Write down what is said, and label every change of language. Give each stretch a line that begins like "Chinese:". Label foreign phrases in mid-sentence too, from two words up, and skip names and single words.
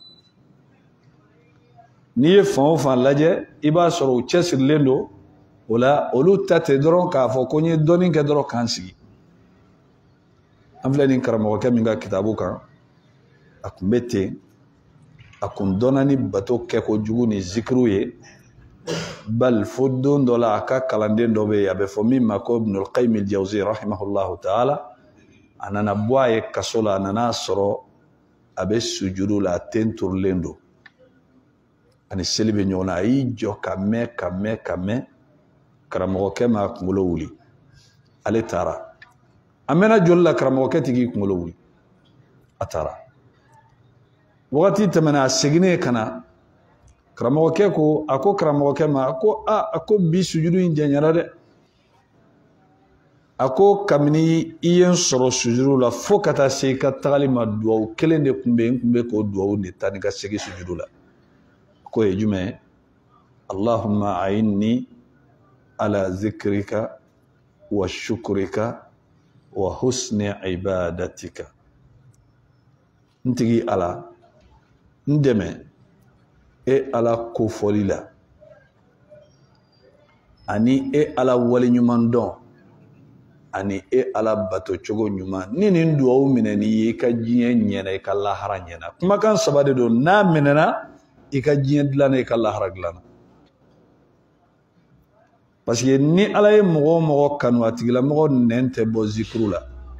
Bambara: N'i ye fan o fan lajɛ i b'a sɔrɔ u cɛsirilen don ola olu tate dɔrɔn k'a fɔ ko n ye dɔɔnin kɛ dɔrɔn k'an sigi an filɛ nin karamɔgɔkɛ min ka kitabu kan a kun bɛ ten a kun dɔnna ni bato kɛ ko jugu ni zikiriw ye bal fo don dɔ la a ka kalanden dɔ bɛ yen a bɛ fɔ min ma ko Ibnul Qayyim al-Jawzi
Arabic: رحمه الله تعالى
Bambara: a nana bɔ a ye kaso la a nana sɔrɔ a bɛ sujudu la a ten turulen don ani seli bɛ ɲɔgɔn na a y'i jɔ ka mɛn ka mɛn ka mɛn karamɔgɔkɛ ma kunkolo wuli ale taara a mɛnna joli la karamɔgɔkɛ tigi kunkolo wuli a taara wagati tɛmɛna a seginnen ka na karamɔgɔkɛ ko a ko karamɔgɔkɛ ma a ko bi sujudu in jɛnyara dɛ a ko kabini i ye n sɔrɔ sujudu la fo ka taa se i ka tagali ma duwawu kelen de tun bɛ yen n tun bɛ k'o duwawu de ta ni ka segin sujudu la ko ye jumɛn ye
Arabic: اللهم أعني على ذكرك وشكرك وحسن عبادتك
Bambara: n tigi Ala n dɛmɛ e Ala kofɔli la ani e Ala waleɲuman dɔn ani e Ala bato cogo ɲuman ni nin duwawu minɛ n'i ye i ka diɲɛ ɲɛna i ka lahara ɲɛna kumakan saba de don n'a minɛna i ka diɲɛ dilanna i ka lahara dilanna
French: parce que
Bambara: ni Ala ye mɔgɔ o mɔgɔ kanu a tigilamɔgɔ nɛn tɛ bɔ zikuru la